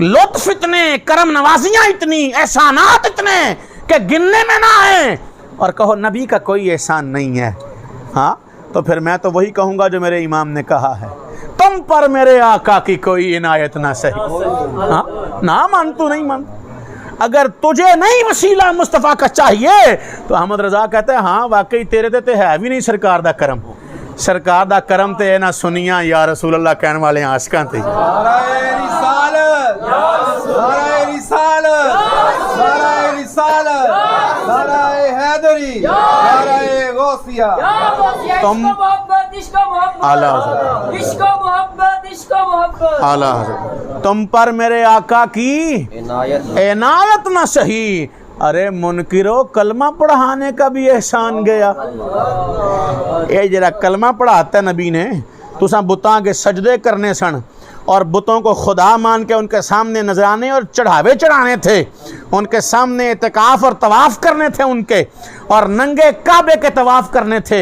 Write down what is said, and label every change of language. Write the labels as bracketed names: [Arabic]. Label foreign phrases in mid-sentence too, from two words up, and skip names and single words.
[Urdu] لطف اتنے، کرم نوازیاں اتنی، احسانات اتنے کہ گننے میں نہ آئیں، اور کہو نبی کا کوئی احسان نہیں ہے، ہاں تو پھر میں تو وہی کہوں گا جو میرے امام نے کہا ہے، تم پر میرے آقا کی کوئی عنایت نہ سہی۔ ہاں نہ مان تو نہیں مان، اگر تجھے نہیں وسیلہ مصطفیٰ کا چاہیے تو احمد رضا کہتے ہیں [Punjabi] ہاں واقعی تیرے تے ہے بھی نہیں سرکار دا کرم، سرکار دا کرم تے نہ سنیاں یا رسول اللہ کہنے والے عاشقاں تے۔ [Urdu] نعرہ رسالت، نعرہ رسالت، نعرہ رسالت، نعرہ حیدری، نعرہ غوثیہ۔ تم اعلیٰ اعلیٰ تم پر میرے آقا کی عنایت نہ سہی۔ ارے منکرو کلمہ پڑھانے کا بھی احسان گیا، اے جرا کلمہ پڑھاتا ہے نبی نے تو ساں بتاں کے سجدے کرنے سن اور بتوں کو خدا مان کے ان کے سامنے نذرانے اور چڑھاوے چڑھانے تھے، ان کے سامنے اعتکاف اور طواف کرنے تھے ان کے، اور ننگے کعبے کے طواف کرنے تھے۔